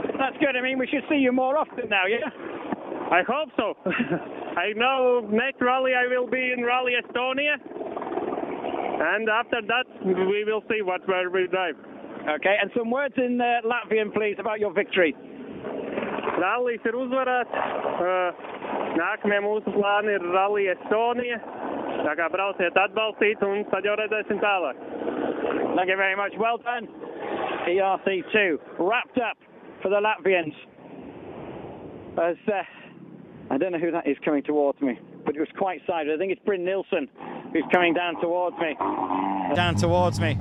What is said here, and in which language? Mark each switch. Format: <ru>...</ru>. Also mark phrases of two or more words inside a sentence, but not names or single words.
<en>I mean, we should see you more often now, yeah? I hope so. I know next rally I will be in Rally Estonia, and after that we will see where we drive. Okay, and some words in Latvian, please, about your victory.</en> <lv>Rallies ir uzvarēts. Nākamie mūsu plāni ir Rally Estonia. Tā kā brauciet atbalstīt un tad jau redzēsim tālāk.</lv> <en>Thank you very much. Well done. ERC2 wrapped up for the Latvians. As I don't know who that is coming towards me, but it was quite silent. I think it's Bryn Nilsson who's coming down towards me. Down towards me.</en>